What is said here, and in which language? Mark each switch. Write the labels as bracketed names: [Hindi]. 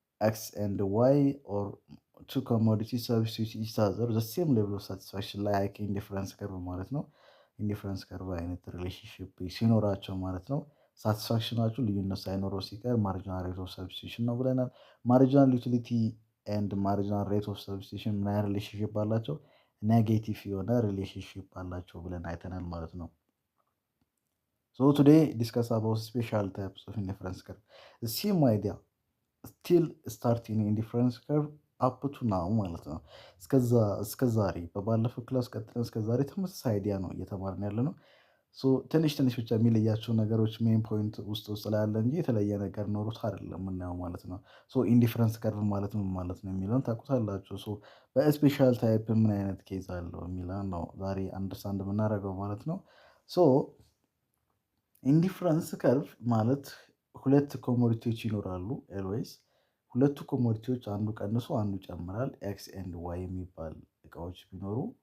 [Amharic] ኤክስ ኤንድ ዋይ ኦር [English] two commodities substitute each other the same level of satisfaction like indifference curve [Amharic] ማለት ነው። ኢንዲፈረንስ ከርቭ አይነት ሪሌሽንሺፕ ሲኖራቸው ማለት ነው። ሳቲስፋክሽናቸው ልዩነት ሳይኖረው ሲቀር ማርጂናል ሬት ኦፍ ሰብስቲቱሽን ነው ብለናል። ማርጂናል ዩቲሊቲ ኤንድ ማርጂናል ሬት ኦፍ ሰብስቲቱሽን ምን አይነት ሪሌሽንሺፕ አላቸው? ኔጌቲቭ የሆነ ሪሌሽንሺፕ አላቸው ብለን አይተናል ማለት ነው። [English] So today discuss about special types of indifference curve. The same idea still starting indifference curve [Amharic] አፕ ቱ ናው ማለት ነው። እስከ ዛሬ በባለፈው ክላስ ቀጥለን እስከ ዛሬ ተመሳሳይ አይዲያ ነው እየተማርን ያለነው። ትንሽ ትንሽ ብቻ የሚለያቸው ነገሮች ሜን ፖይንት ውስጥ ላይ ያለ እንጂ የተለየ ነገር ኖሮት አይደለም የምናየው ማለት ነው። ኢንዲፈረንስ ከርቭ ማለት ምን ማለት ነው የሚለውን ታውቁታላችሁ። በስፔሻል ታይፕ ምን አይነት ኬዝ አለው የሚለውን ነው ዛሬ አንደርስታንድ የምናደርገው ማለት ነው። ኢንዲፈረንስ ከርቭ ማለት ሁለት ኮሞዲቲዎች ይኖራሉ ኤልዌይስ ሁለቱ ኮሞዲቲዎች አንዱ ቀንሶ አንዱ ይጨምራል። ኤክስ ኤንድ ዋይ የሚባል እቃዎች ቢኖሩ